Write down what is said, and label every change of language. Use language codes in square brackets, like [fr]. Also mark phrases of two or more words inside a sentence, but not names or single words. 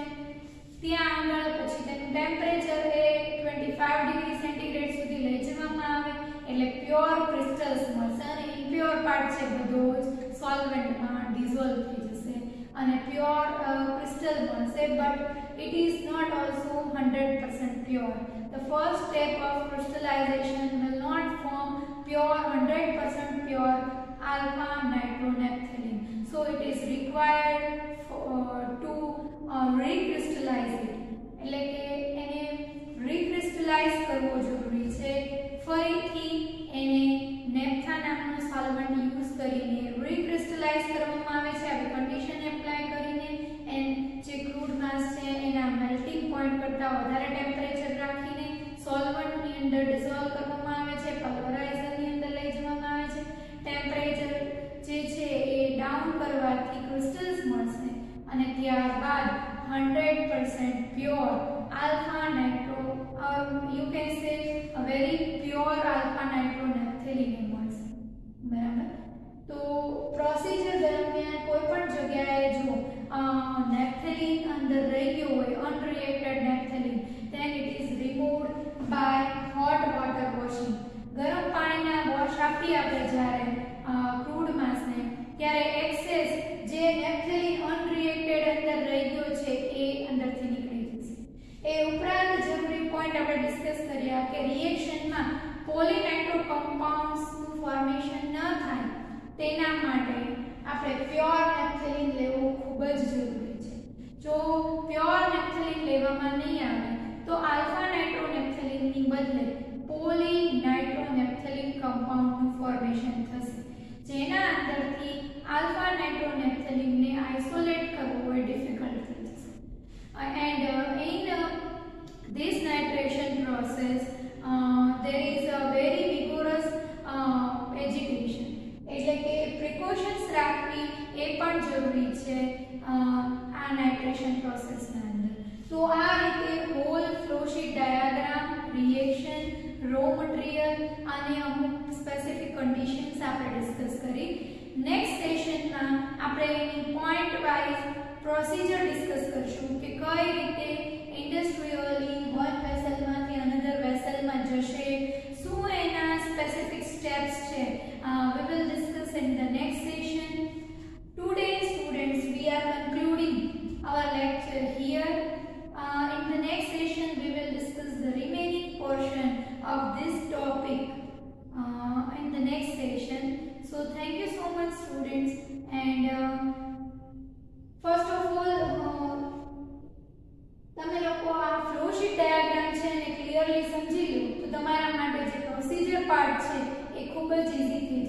[gu] ત્યાં આગળ પછી તેનું ટેમ્પરેચર એ 25 ડિગ્રી સેન્ટીગ્રેડ સુધી લઈ જવામાં આવે એટલે [en] pure crystals [gu] મળશે અને [en] impure part [gu] છે બધો જ સોલ્વન્ટમાં ડિસોલ્વ થઈ જશે અને [en] pure crystal [gu] મળશે. બટ [en] it is not also 100% pure. The first step of crystallization will not form pure 100% pure alpha nitronaphthalene. So it is required to recrystallize it. [gu] એટલે કે એને recrystallize કરવો જરૂરી છે. ફરીથી એને નેપ્થા નામનું સોલ્વન્ટ યુઝ કરીને recrystallize કરવામાં આવે છે. આવી કન્ડિશન એપ્લાય કરીને એન્ડ જે [en] crude mass [gu] છે એના [en] melting point [gu] કરતા વધારે ટેમ્પરેચર રાખીને સોલ્વન્ટની અંદર ડિસોલ્વ કરવામાં આવે છે, પલ્વરાઇઝરની અંદર લઈ જવામાં આવે છે. ટેમ્પરેચર જે છે એ ડાઉન કરવાથી ક્રિસ્ટલ્સ મળશે અને ત્યારબાદ [en] 100% pure alpha nitro you can say a very pure alpha nitronaphthalene [gu] મળશે. બરાબર. તો પ્રોસિજર દરમિયાન કોઈ પણ જગ્યાએ જો naphthalene અંદર રહી ગયો હોય [en] unreacted naphthalene then it is removed by hot water washing. [gu] ગરમ પાણીના વોશ આપી આપણે જ્યારે ક્રૂડ માસને ત્યારે એક્સેસ જે [en] naphthalene unreacted [gu] અંદર રહી ગયો છે એ અંદરથી નીકળી જશે. એ ઉપરાંત જરૂરી પોઈન્ટ આપણે ડિસ્કસ કર્યા કે રિએક્શનમાં પોલીનાઇટ્રો કમ્પાઉન્ડ્સનું ફોર્મેશન ન થાય તેના માટે આપણે [en] pure naphthalene [gu] લેવું ખૂબ જ જરૂરી છે. જો [en] pure naphthalene [gu] લેવામાં નહીં આવે તો આલ્ફા નાઇટ્રોનેપ્થેલિનની બદલે પોલીનાઇટ્રોનેપ્થેલિન કમ્પાઉન્ડનું ફોર્મેશન થશે જેના અંદરથી આલ્ફા નાઇટ્રોનેપ્થેલિનને આઇસોલેટ કરવું એ ડિફિકલ્ટ થઈ જશે. [en] And in this nitration process there is a very vigorous agitation. [gu] એટલે કે પ્રિકોશન્સ રાખવી એ પણ જરૂરી છે આ નાઇટ્રેશન પ્રોસેસના અંદર. તો આ રીતે [en] whole flow sheet diagram, reaction, raw material [gu] અને અમુક [en] specific conditions [gu] આપણે ડિસ્કસ કરી. નેક્સ્ટ સેશનમાં આપણે એની [en] point wise procedure [gu] ડિસ્કસ કરશું કે કઈ રીતે ઇન્ડસ્ટ્રીયલી વન વેસલમાંથી અનધર વેસલમાં જશે, શું એના [en] specific steps [gu] છે. [en] We will discuss in the next session. Today students we are concluding our lecture here. In the next session we will discuss the remaining portion of this topic in the next session. So thank you so much students, and first of all [gu] તમે લોકો આ [en] flow sheet diagram [gu] છે ને ક્લિયરલી સમજી લો તો તમારા માટે જે પ્રોસિજર પાર્ટ છે એ ખૂબ જ ઈઝી